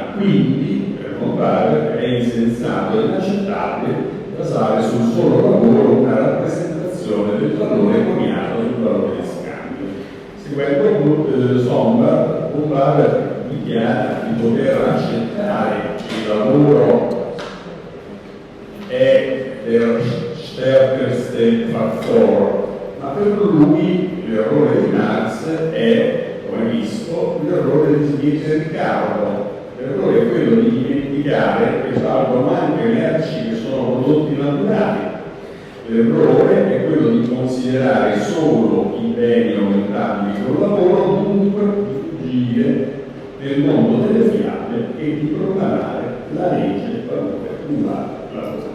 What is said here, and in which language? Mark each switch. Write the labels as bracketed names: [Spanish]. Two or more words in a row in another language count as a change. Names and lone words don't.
[Italian] Quindi, per Bombard, è insensato e inaccettabile basare sul solo lavoro una rappresentazione del valore coniato del valore di scambio. Seguendo Bombard dichiara di poter accettare che il lavoro è [German] der stärkste Faktor, [Italian] ma per lui l'errore di Marx è, come visto, l'errore di Riccardo. L'errore è quello di dimenticare che salgono anche merci che sono prodotti naturali. L'errore è quello di considerare solo i beni aumentabili col lavoro, dunque di fuggire nel mondo delle fiabe e di proclamare la legge valore uguale lavoro.